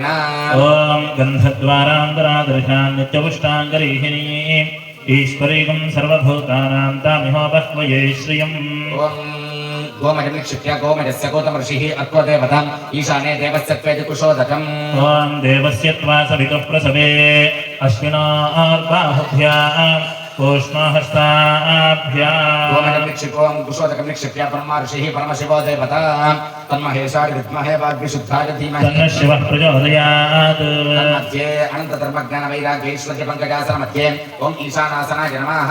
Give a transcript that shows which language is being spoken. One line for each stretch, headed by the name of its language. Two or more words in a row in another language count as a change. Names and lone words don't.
Sanskrit: ఓం గంధద్వారాంతరాదర్శాన్ నిత్యపుష్టాంగరీహిణీం ఈశ్వరీకం సర్వభూతానాం తామిహోపహ్వయే శ్రియం. ఓం గోమయం నిక్షిప్య గోమయస్య గౌతమ ఋషిః అర్కో దేవతాం ఈశానే దేవస్య త్వేతి కుశోదకం. ఓం దేవస్య త్వా సవితుః ప్రసవే అశ్వినార్బాహుభ్యాం ऊष्महस्ताभ्याम् गोमजं निक्षिपों कुशोदकं निक्षिप्य परमा ऋषिः परमशिवो देवता तन्महेशाय विद्महे वाग्विशुद्धाय धीमहि तन्नः शिवः प्रचोदयात् तन्मध्ये अनन्तधर्मज्ञानवैराग्यैश्वर्यपङ्कजासन मध्ये ॐ ईशानासनाय नमः